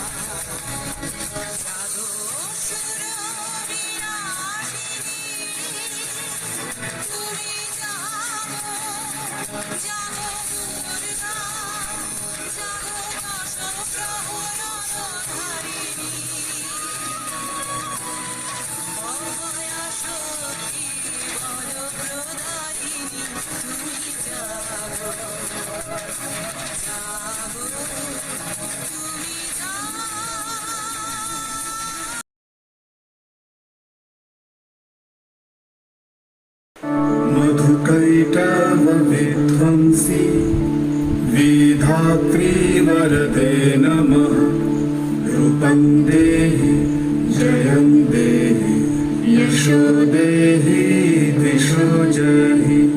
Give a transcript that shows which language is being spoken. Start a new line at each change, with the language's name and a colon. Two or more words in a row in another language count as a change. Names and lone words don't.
Bangla: জাগো সুরবিনাশিনী তুমি জাগো জাগো দুর্গা জাগো দশ প্রহরণধারিণী অভয়া শক্তি বরপ্রদায়িনী তুমি জাগো জাগো তুমি জাগো
Sanskrit: मधुकैटवविध्वंसी विधात्री वरदे नमः रूपं देहि जयं देहि यशो देहि दिशो जहि